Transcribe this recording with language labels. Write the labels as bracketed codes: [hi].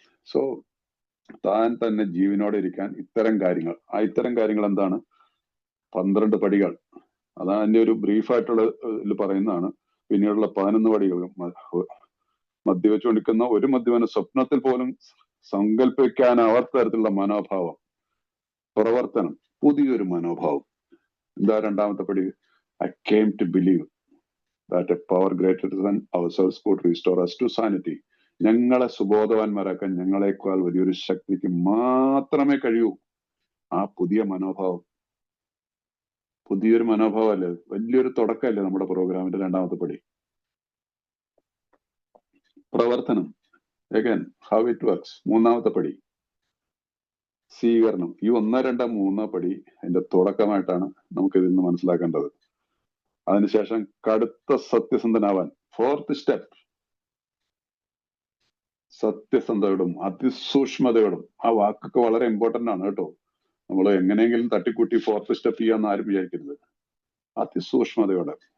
[ml] So താൻ തന്നെ ജീവനോടെ ഇരിക്കാൻ ഇത്തരം കാര്യങ്ങൾ എന്താണ്? 12 പടികൾ. അതാണ് അതിന്റെ ഒരു ബ്രീഫായിട്ടുള്ള പറയുന്നതാണ്. പിന്നീടുള്ള 11 പടികൾ. മദ്യവെച്ചുകൊണ്ടിരിക്കുന്ന ഒരു മദ്യപാന സ്വപ്നത്തിൽ പോലും സങ്കല്പിക്കാനാവാത്ത തരത്തിലുള്ള മനോഭാവം, പ്രവർത്തനം, പുതിയൊരു മനോഭാവം. എന്താ രണ്ടാമത്തെ പടി? [en] I came to believe that a power greater than ourselves could restore us to sanity. [ml] ഞങ്ങളെ സുബോധവാന്മാരാക്കാൻ ഞങ്ങളെക്കാൾ വലിയൊരു ശക്തിക്ക് മാത്രമേ കഴിയൂ. ആ പുതിയ മനോഭാവം, പുതിയൊരു മനോഭാവമല്ലേ, വലിയൊരു തുടക്കമല്ലേ നമ്മുടെ പ്രോഗ്രാമിന്റെ രണ്ടാമത്തെ പടി. പ്രവർത്തനം, [en] again how it works. [ml] മൂന്നാമത്തെ പടി സ്വീകരണം. ഈ 1, 2, 3 പടി അതിന്റെ തുടക്കമായിട്ടാണ് നമുക്ക് ഇതിൽ നിന്ന് മനസ്സിലാക്കേണ്ടത്. അതിനുശേഷം കടുത്ത സത്യസന്ധനാവാൻ, 4th സ്റ്റെപ്പ്, സത്യസന്ധതയോടും അതിസൂക്ഷ്മതയോടും. ആ വാക്കൊക്കെ വളരെ ഇമ്പോർട്ടന്റ് ആണ് കേട്ടോ. നമ്മൾ എങ്ങനെയെങ്കിലും തട്ടിക്കൂട്ടി 4th സ്റ്റെപ്പ് ചെയ്യാന്ന് ആരും വിചാരിക്കരുത്. അതിസൂക്ഷ്മതയോടെ.